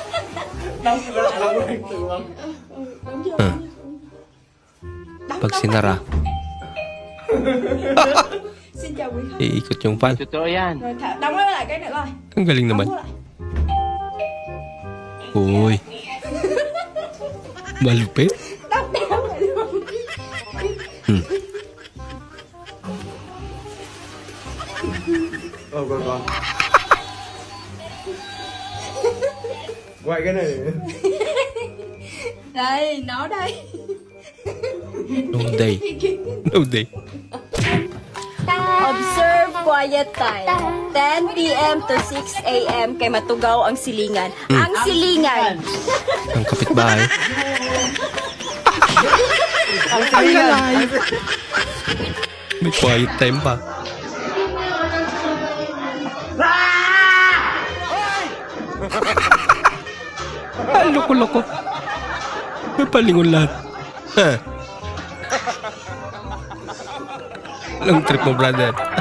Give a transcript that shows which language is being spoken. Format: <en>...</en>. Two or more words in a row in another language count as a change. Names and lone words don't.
<tl>Pag sinara, iikot yung pan. Totoo yan. Ang galing naman. Uy. Malupit. Go.</tl> <vi>Quay cái này. Đây, nó đây. No day.</vi> <en>Observe quiet time. 10 p.m. to 6 a.m.</en> <ceb>kay matugaw ang silingan. Ang silingan!</ceb> <tl>Ang kapitbahay.</tl> <ceb>Ang silingan!</ceb> <tl>May</tl> <en>quiet time</en> <tl>pa. Loko-loko. Napalingon lahat.</tl> <en>Long trip</en> <tl>mo, brother.</tl>